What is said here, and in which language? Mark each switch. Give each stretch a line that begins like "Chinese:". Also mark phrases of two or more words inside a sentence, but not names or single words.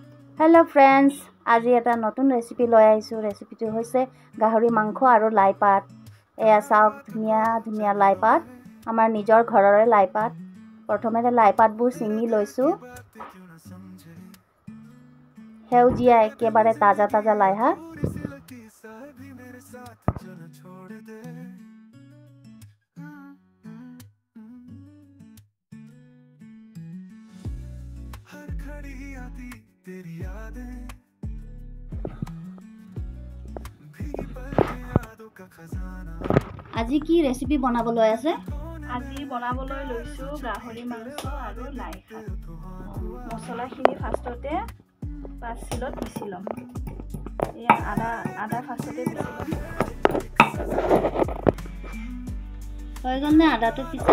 English: hello friends,
Assamese: आज এটা নতুন ৰেচিপি লৈ আহিছো। ৰেচিপিটো হৈছে গাহৰি মাংস আৰু লাই পাত। এয়া চাওক, ধুনীয়া ধুনীয়া লাই পাত, আমাৰ নিজৰ ঘৰৰে লাই পাত। প্ৰথমে লাই পাতবোৰ ছিঙি লৈছো। সেউজীয়া একেবাৰে তাজা তাজা লাই শাক।
Hindi: तेरी यादें भीगी पलकें यादों का खजाना। আজি কি ৰেচিপি বনাবলৈ আছে? আজি বনাবলৈ লৈছো গাহৰি মাংস আৰু লাই শাক। মছলাখিনি ফাৰ্ষ্টতে পাঁচশিলত পিছি ল'ম। এয়া আদা ফাৰ্ষ্টতে পিছি ল'ম। হৈ গ'ল নে আদাটো পিছা?